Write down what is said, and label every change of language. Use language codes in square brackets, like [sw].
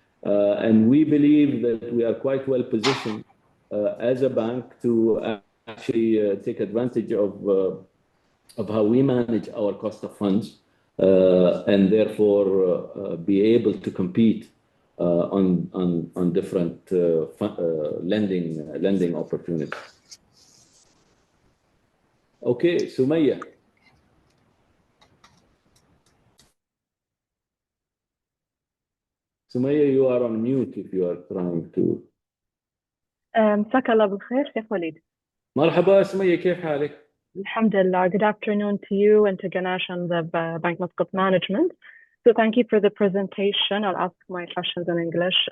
[en] And we believe that we are quite well positioned as a bank to actually take advantage of how we manage our cost of funds and therefore be able to compete on different lending opportunities. Okay, Sumaya. Sumaya, you are on mute if you are trying to. [ar] مساك الله بالخير شيخ وليد. مرحبا سمية, كيف حالك؟ الحمد لله. [en] Good afternoon to you and to Ganesh and the Bank Muscat management. So thank you for the presentation. I'll ask my questions in English.